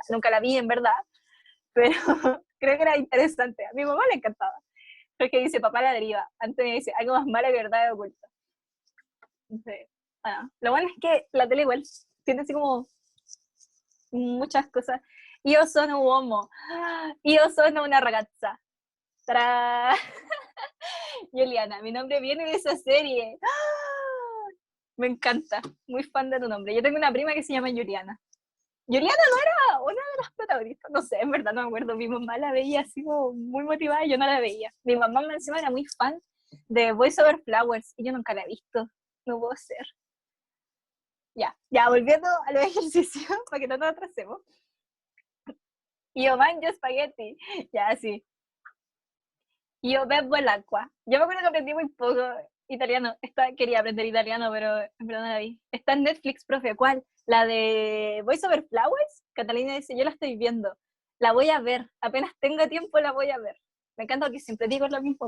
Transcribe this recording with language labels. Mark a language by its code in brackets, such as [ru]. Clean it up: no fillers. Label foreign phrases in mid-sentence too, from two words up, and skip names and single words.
[es] Nunca la vi, en verdad, pero creo que era interesante. A mi mamá le encantaba. Porque dice, papá la deriva. Antonio dice, algo más malo que verdad oculta. Entonces, bueno, lo bueno es que la tele igual tiene así como muchas cosas. [it] Io sono uomo. Io sono una ragazza. [es] ¡Tarán! Juliana, mi nombre viene de esa serie. Me encanta. Muy fan de tu nombre. Yo tengo una prima que se llama Juliana. Juliana no era una de las protagonistas, no sé, en verdad no me acuerdo. Mi mamá la veía así como muy motivada y yo no la veía. Mi mamá encima era muy fan de Voice Over Flowers y yo nunca la he visto. No puedo ser. Ya, ya, volviendo a los ejercicios para que no nos atrasemos. [it] Io mangio spaghetti. [es] Ya, sí. Io bebo el agua. Yo me acuerdo que aprendí muy poco italiano. Quería aprender italiano, pero en verdad no la vi. Está en Netflix, profe. ¿Cuál? La de Voice Over Flowers. Catalina dice, yo la estoy viendo. La voy a ver. Apenas tenga tiempo, la voy a ver. Me encanta porque siempre digo lo mismo.